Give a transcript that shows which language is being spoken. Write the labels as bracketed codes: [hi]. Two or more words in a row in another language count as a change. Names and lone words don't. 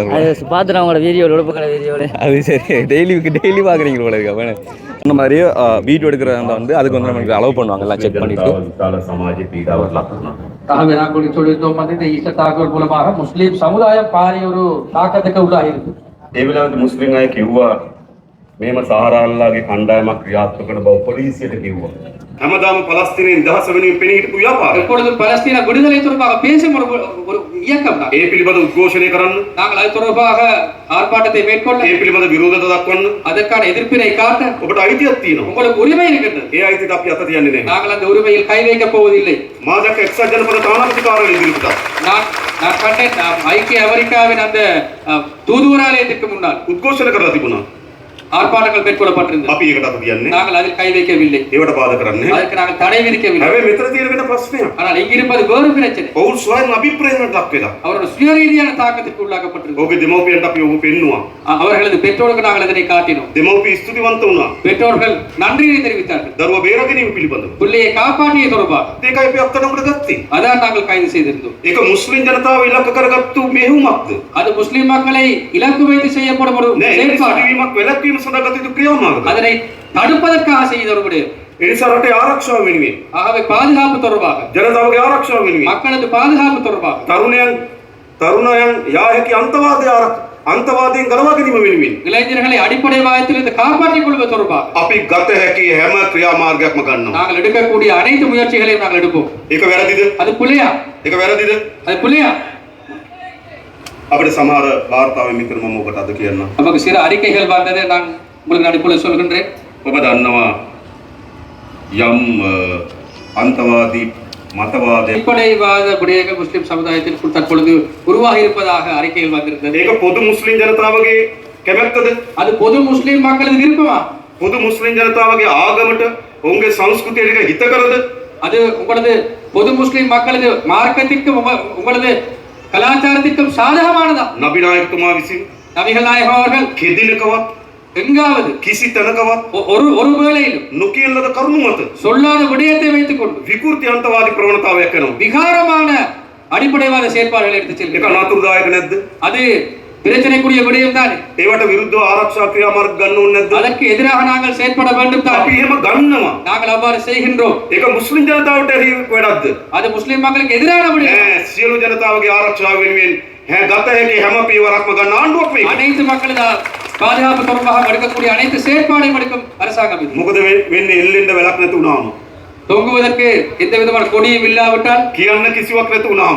[ta] பார்த்துட்டு அவங்களோட வீடியோ அது சரி, டெய்லி பார்க்குறீங்க போல இருக்கா வேணும். அந்த மாதிரியே வீடியோ எடுக்கிறதா வந்து அதுக்கு வந்து நமக்கு அலோவ் பண்ணுவாங்க, எல்லாம் செக் பண்ணிட்டு. சொல்லியிருந்தோம் வந்து இந்த ஈஸ்டர் தாக்குதல் மூலமாக முஸ்லீம் சமுதாயம் பாரிய ஒரு தாக்கத்துக்கு உள்ளாகி இருக்கு. [si] මුස්ලිම් අය කිව්වා මේම සහරාල්ලාගේ කණ්ඩායමක් ක්‍රියාත්මක කරන බව පොලිසියට කිව්වා. හැමදාම පලස්තීනයේ නිදහස වෙනුවෙන් පෙනී හිටපු ව්‍යාපාරය. [ta] எப்பொழுதும் பலஸ்தீன விடுதலை தொடர்பாக பேசும் ஒரு இயக்கம் தான். [si] ඒ පිළිබඳ උද්ඝෝෂණය කරන්න, [ta] நாங்கள் அது தொடர்பாக ஆர்ப்பாட்டத்தை மேற்கொள்ள, [si] ඒ පිළිබඳ විරෝධතා දක්වන්න [ta] அதற்கான எதிர்ப்பினை காட்ட [si] ඔබට අයිතියක් තියෙනවා. [ta] உங்களுக்கு உரிமை இருக்கிறது. [si] ඒ අයිතියට අපි අත තියන්නේ නැහැ. [ta] நாங்கள் அந்த உரிமையில் கை வைக்க போவதில்லை. [si] මා දැක්ක එක්සත් ජනපද තානාපති කාර්යාලය ඉදිරිපිට [ta] நான் கண்டேன் ஐக்கிய அமெரிக்காவின் அந்த தூதுவராலயத்திற்கு முன்னால் [si] උද්ඝෝෂණ කරලා තිබුණා. [ta] ஆர்ப்பாட்டங்கள் மேற்கொள்ளப்பட்டிருந்தது. [si] අපි ඒකට අත තියන්නේ. [ta] நாங்கள் அதில் கை வைக்கவில்லை. [si] ඒවට බාධා කරන්නේ. [ta] அதற்கு நாங்கள் தடை விதிக்கவில்லை. [si] හැබැයි මෙතන තියෙන වෙන ප්‍රශ්නයක්. [ta] ஆனால் இங்க இருப்பது வேறு பிரச்சனை. [si] ඔවුන් ස්වයං අභිප්‍රේරණයට ලක් වෙලා. [ta] அவரோட சுயரீதியான தாக்கத்திற்கு உள்ளாக்கப்பட்டிருக்கிறது. [si] ඔහුගේ දෙමව්පියන්ට අපි ඔහු පෙන්නුවා. [ta] அவர்களது பெற்றோருக்கு நாங்கள் அதனை காட்டினோம். [si] දෙමව්පිය ස්තුතිවන්ත වුණා. [ta] பெற்றோர்கள் நன்றியை தெரிவித்தார்கள். [si] දරුවා බේරගැනීම පිළිබඳව. [ta] பிள்ளையை காப்பாற்றிய தொடர்பாக. [si] ඒකයි අපි අත්අඩංගුවට ගත්තේ. [ta] அதான் நாங்கள் கைது செய்திருந்தோம். [si] ඒක මුස්ලිම් ජනතාව ඉලක්ක කරගත්තු මෙහෙයුමක්ද? [ta] அது முஸ்லிம் மக்களை இலக்கு வைத்து செய்யப்படும் ஒரு செயல்பாடு. [si] වැළැක්වීමක් කිරීම සඳහා ගත යුතු ක්‍රියාමාර්ග. [ta] அதனை தடுப்பதற்காக செய்த ஒரு விடயம். [si] ඒ නිසා රටේ ආරක්ෂාව වෙනුවෙන්, [ta] ஆகவே பாதுகாப்பு தொடர்பாக, [si] ජනතාවගේ ආරක්ෂාව වෙනුවෙන්, [ta] மக்களது பாதுகாப்பு தொடர்பாக, [si] තරුණයන් යා හැකි අන්තවාදයෙන් ගලවා ගැනීම වෙනුවෙන් [ta] இளைஞர்களை அடிப்படைவாதத்திலிருந்து காப்பாற்றிக் கொள்வது தொடர்பாக [si] අපි ගත හැකි හැම ක්‍රියාමාර්ගයක්ම ගන්නවා. [ta] நாங்கள் எடுக்கக்கூடிய அனைத்து முயற்சிகளையும் நாங்கள் எடுப்போம். [si] ඒක වැරදිද? [ta] அது புள்ளையா? [si] ඒක වැරදිද? [ta] அது புள்ளையா? [si] අපිට සමහර වාර්තාවෙන් මිත්‍ර මම ඔබට අද කියන්නම්. [ta] நமக்கு சில அறிக்கைகள் வந்ததை நான் உங்களுக்கு நான் இப்பொழுது சொல்கின்றேன். [si] ඔබ දන්නවා යම් අන්තවාදී මතවාදය [ta] அடிப்படைவாத விடயங்கள் முஸ்லிம் சமுதாயத்தில் தற்பொழுது உருவாகி இருப்பதாக அறிக்கைகள் வந்திருந்தது. [si] ඒක පොදු මුස්ලිම් ජනතාවගේ කැමැත්තද? [ta] அது பொது முஸ்லிம் மக்களது விருப்பமா? [si] පොදු මුස්ලිම් ජනතාවගේ ආගමට ඔවුන්ගේ සංස්කෘතියට හිත කරද? [ta] அது உங்களது பொது முஸ்லிம் மக்களது மார்க்கத்திற்கும் உங்களது கலாச்சாரத்திற்கும் சாதகமானதா? [si] නබි නායකතුමා විසින් [ta] நபிகள் நாயகம் அவர்கள் [si] කෙදිනකවත් [ta] எங்காவது [si] කිසි තැනකවත් [ta] ஒரு வேளையிலும் [si] නොකියන ලද කරුණු මත [ta] சொல்லாத விடயத்தை வைத்துக் கொண்டு [si] විකෘති අන්තවාදී ප්‍රවණතාවයක් කරනවා. [ta] விகாரமான அடிப்படைவாத செயற்பாடுகளை எடுத்துச் [si] ඒක [ta] செல்கிறார். [si] අනතුරුදායක නැද්ද? [ta] அது பிரச்சனைக்குரிய விடயம் தானே. [si] ඒවට විරුද්ධව ආරක්ෂා ක්‍රියාමාර්ග ගන්න ඕනේ නැද්ද? [ta] அதற்கு எதிராக நாங்கள் செயற்பட வேண்டும் [si] අපි [ta] தானே. [si] එහෙම ගන්නවා. [ta] நாங்கள் அவ்வாறு செய்கின்றோம். [si] ඒක මුස්ලිම් ජනතාවට එහි වැඩක්ද? [ta] அது முஸ்லிம் மக்களுக்கு எதிரான விடயம். [si] සියලු ජනතාවගේ ආරක්ෂාව වෙනුවෙන් ගත හැකි හැම පියවරක්ම ගන්න ආණ්ඩුවක් මේක. [ta] அனைத்து மக்களது பாதுகாப்பு தொடர்பாக எடுக்கக்கூடிய அனைத்து செயற்பாடையும் எடுக்கும் அரசாங்கம் இது. [si] මොකද වෙන්නේ එල්ලෙන්න වැලක් නැති වුණාම? [ta] தொங்குவதற்கு எந்த விதமான கொடியும் இல்லாவிட்டால், [si] කියන්න කිසිවක් නැති වුණාම